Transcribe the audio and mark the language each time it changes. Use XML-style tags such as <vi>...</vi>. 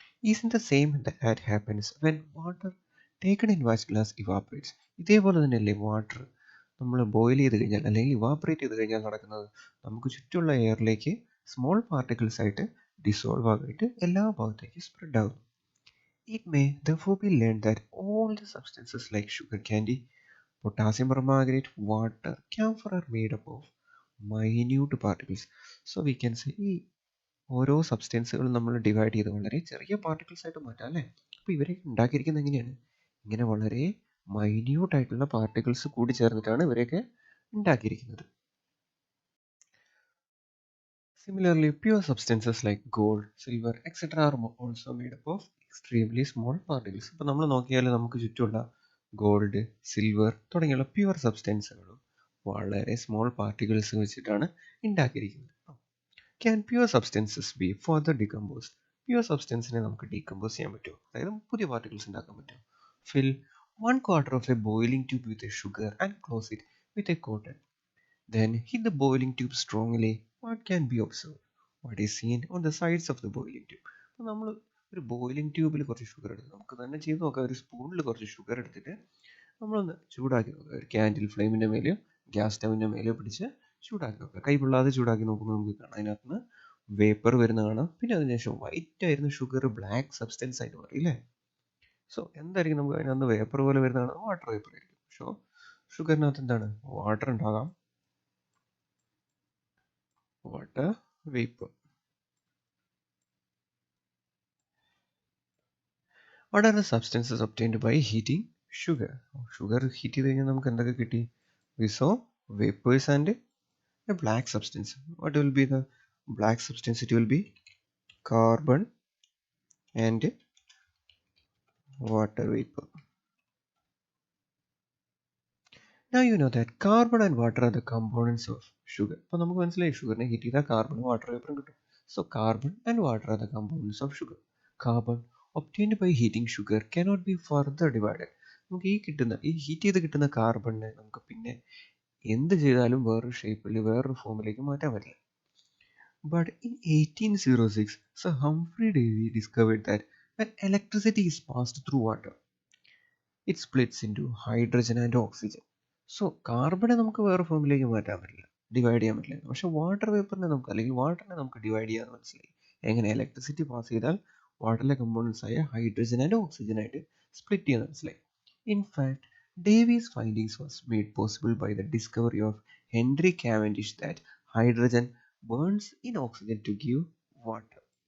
<en>Is in the same that happens when water taken in watch glass evaporates?</en> <ml>ഇതേപോലെ തന്നെയല്ലേ water നമ്മൾ boil ചെയ്ത് കഴിഞ്ഞാൽ അല്ലെങ്കിൽ ഇവാപ്പറേറ്റ് ചെയ്ത് കഴിഞ്ഞാൽ നടക്കുന്നത്? നമുക്ക് ചുറ്റുമുള്ള എയറിലേക്ക് സ്മോൾ പാർട്ടിക്കിൾസ് ആയിട്ട് ഡിസോൾവ് ആയിട്ട് എല്ലാ ഭാഗത്തേക്കും സ്പ്രെഡ് ആകുന്നു.</ml> <en>It may therefore be learned that all the substances like sugar candy, potassium permanganate, water, camphor are made up of minute particles. So we can say</en> <ml>ഈ ഓരോ സബ്സ്റ്റൻസുകളും നമ്മൾ ഡിവൈഡ് ചെയ്ത് വളരെ ചെറിയ പാർട്ടിക്കിൾസ് ആയിട്ട് മാറ്റാം അല്ലേ? അപ്പോൾ ഇവരെ ഉണ്ടാക്കിയിരിക്കുന്നത് എങ്ങനെയാണ്? ഇങ്ങനെ വളരെ മൈന്യൂട്ട് ആയിട്ടുള്ള പാർട്ടിക്കിൾസ് കൂടി ചേർന്നിട്ടാണ് ഇവരെയൊക്കെ ഉണ്ടാക്കിയിരിക്കുന്നത്.</ml> <en>Similarly, pure substances like gold, silver, etc. are also made up of extremely small particles.</en> <ml>ഇപ്പോൾ നമ്മൾ നോക്കിയാൽ നമുക്ക് ചുറ്റുമുള്ള ഗോൾഡ്, സിൽവർ തുടങ്ങിയുള്ള പ്യുവർ സബ്സ്റ്റൻസുകളും വളരെ സ്മോൾ പാർട്ടിക്കിൾസ് വെച്ചിട്ടാണ് ഉണ്ടാക്കിയിരിക്കുന്നത്.</ml> <en>Can pure substances be further decomposed?</en> <ml>Pure സബ്സ്റ്റൻസിനെ നമുക്ക് ഡീകമ്പോസ് ചെയ്യാൻ പറ്റുമോ? അതായത് പുതിയ പാർട്ടിക്കിൾസ് ഉണ്ടാക്കാൻ പറ്റുമോ?</ml> <en>Fill 1/4 of a boiling tube with a sugar and close it with a cotton. Then hit the boiling tube strongly. What can be observed? What is seen on the sides of the boiling tube?</en> <ml>അപ്പോൾ നമ്മൾ ഒരു boiling ട്യൂബിൽ കുറച്ച് sugar എടുത്ത് നമുക്ക് തന്നെ ചെയ്ത് നോക്കാം. ഒരു സ്പൂണിൽ കുറച്ച് ഷുഗർ എടുത്തിട്ട് നമ്മളൊന്ന് ചൂടാക്കി നോക്കുക. ഒരു ക്യാൻഡിൽ ഫ്ലെയിമിൻ്റെ മേലെയോ ഗ്യാസ് സ്റ്റൗവിൻ്റെ മേലെയോ പിടിച്ച് ചൂടാക്കി നോക്കുക. കൈ പൊള്ളാതെ ചൂടാക്കി നോക്കുമ്പോൾ നമുക്ക് കാണാം അതിനകത്ത് നിന്ന് വേപ്പർ വരുന്ന കാണാം. പിന്നെ അതിനുശേഷം വൈറ്റ് ആയിരുന്ന ഷുഗർ ബ്ലാക്ക് സബ്സ്റ്റൻസ് ആയിട്ട് മാറി അല്ലേ? സോ എന്തായിരിക്കും നമുക്ക് അതിനകത്ത് വേപ്പർ പോലെ വരുന്ന കാണാം? വാട്ടർ വേപ്പർ ആയിരിക്കും. സോ ഷുഗറിനകത്ത് എന്താണ്? വാട്ടർ ഉണ്ടാകാം,</ml> <en>water vapor. What are the substances obtained by heating sugar?</en> <ml>Sugar heat ചെയ്ത് കഴിഞ്ഞാൽ നമുക്ക് എന്തൊക്കെ കിട്ടി?</ml> <en>We saw vapors and a black substance. What will be the black substance? It will be carbon and water vapor. Now you know that carbon and water are the components of sugar.</en> <ml>അപ്പോൾ നമുക്ക് മനസ്സിലായി ഷുഗറിനെ heat ചെയ്താൽ കാർബണും water വേപ്പറും കിട്ടും.</ml> <en>So carbon and water are the components of sugar. Carbon obtained by heating sugar cannot be further divided.</en> <ml>നമുക്ക് ഈ heat ചെയ്ത് കിട്ടുന്ന കാർബണിനെ നമുക്ക് പിന്നെ എന്ത് ചെയ്താലും വേറൊരു ഷേപ്പിൽ വേറൊരു ഫോമിലേക്ക് മാറ്റാൻ പറ്റില്ല.</ml> <en>But in 1806, Sir Humphrey Davy discovered that when electricity is passed through water, it splits into hydrogen and oxygen.</en> <ml>So കാർബണെ നമുക്ക് വേറെ ഫോമിലേക്ക് മാറ്റാൻ പറ്റില്ല, ഡിവൈഡ് ചെയ്യാൻ പറ്റില്ല. പക്ഷെ വാട്ടർ വേപ്പറിനെ നമുക്ക് അല്ലെങ്കിൽ വാട്ടറിനെ നമുക്ക് ഡിവൈഡ് ചെയ്യാമെന്ന് മനസ്സിലായി. എങ്ങനെ? ഇലക്ട്രിസിറ്റി പാസ് ചെയ്താൽ വാട്ടറിലെ കമ്പോണൻസ് ആയ ഹൈഡ്രജൻ ആൻഡ് ഓക്സിജൻ ആയിട്ട് സ്പ്ലിറ്റ് ചെയ്യാൻ മനസ്സിലായി.</ml> <en>In fact Davy's findings was made possible by the discovery of Henry Cavendish that hydrogen burns in oxygen to give water.</en>